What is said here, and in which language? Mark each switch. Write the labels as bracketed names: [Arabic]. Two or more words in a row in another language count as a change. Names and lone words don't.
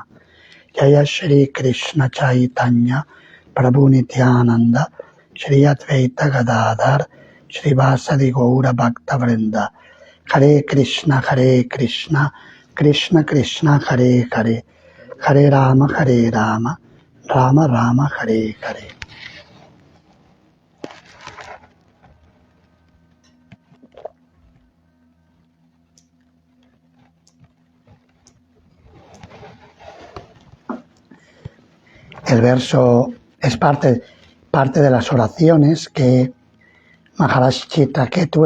[Sanskrit] जय श्री कृष्ण चैतन्य प्रभु नित्यानन्द श्री अद्वैत गदाधर श्री वासादि गौर भक्त वृन्द. हरे कृष्ण कृष्ण कृष्ण हरे हरे हरे राम राम राम हरे हरे, Hare Rama, Rama Rama, Hare Hare. [Spanish] El verso es parte de las oraciones que Maharaj Chitraketu